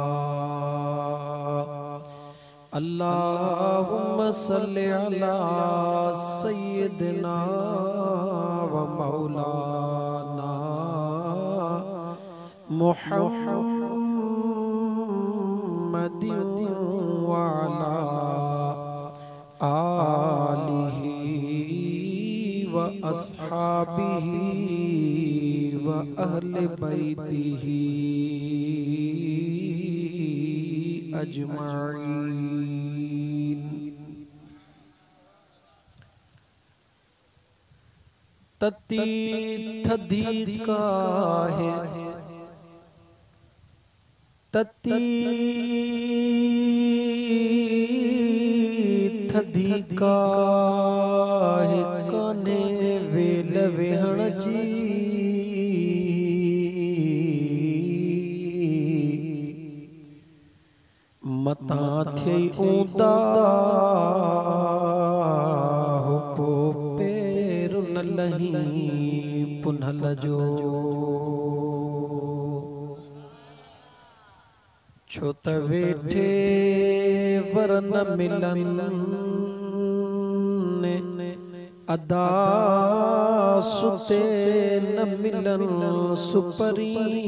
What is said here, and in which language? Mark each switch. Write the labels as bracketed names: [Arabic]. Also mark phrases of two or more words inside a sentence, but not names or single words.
[Arabic] اللهم صل على سيدنا و مولانا محمد و على آله و أصحابه و أهل بيته أجمعين. [Sindhi] तती थदी काहे तती थदी काहे काने वेल वेहण जी मता थई ऊंदा हो पो पेर न लही पुनहल जो छो त वेठे वर न मिलन अदा सुते न मिलन सुपरी